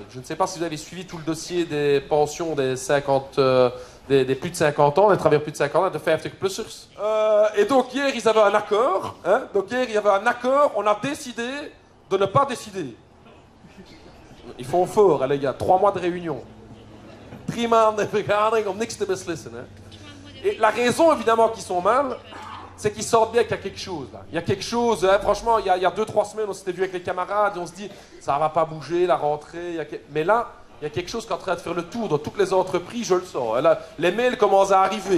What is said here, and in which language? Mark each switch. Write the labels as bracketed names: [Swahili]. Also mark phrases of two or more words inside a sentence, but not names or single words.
[French] Je ne sais pas si vous avez suivi tout le dossier des pensions des plus de 50 ans, des travailleurs plus de 50 ans, de faire plus. Et donc hier, ils avaient un accord. Hein? Donc hier, il y avait un accord. On a décidé de ne pas décider. Ils font fort, hein, les gars. 3 mois de réunion. [Dutch] 3 maanden vergadering om niks te beslissen. [French] Hein? Et la raison, évidemment, qu'ils sont mal, c'est qu'ils sortent bien qu'il y a quelque chose. Là. Il y a quelque chose, hein, franchement, il y a 2-3 semaines, on s'était vu avec les camarades et on se dit, ça ne va pas bouger, la rentrée. Mais là, il y a quelque chose qui est en train de faire le tour dans toutes les entreprises, je le sens. Là, les mails commencent à arriver.